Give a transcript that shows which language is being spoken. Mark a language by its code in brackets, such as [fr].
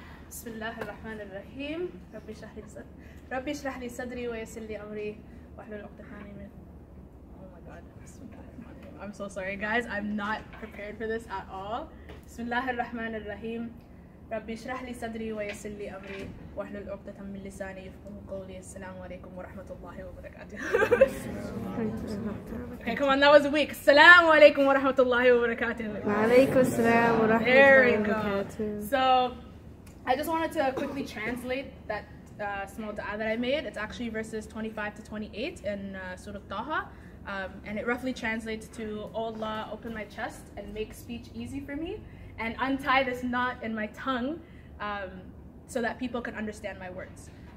[ar] بسم الله الرحمن الرحيم ربي اشرح لي صدري ويسر لي أمري واحلل عقدة من [en] Oh my god. I'm so sorry guys, I'm not prepared for this at all. [ar] بسم الله الرحمن الرحيم ربي اشرح لي صدري ويسر لي أمري واحلل عقدة من لساني يفقهوا قولي. السلام عليكم ورحمة الله وبركاته. [en] Okay, come on, that was weak. [ar] السلام عليكم ورحمة الله وبركاته. وعليكم السلام ورحمة الله وبركاته. [en] So I just wanted to quickly translate that small dua that I made. It's actually verses 25 to 28 in Surah Taha. And it roughly translates to, "Oh Allah, open my chest and make speech easy for me, and untie this knot in my tongue so that people can understand my words."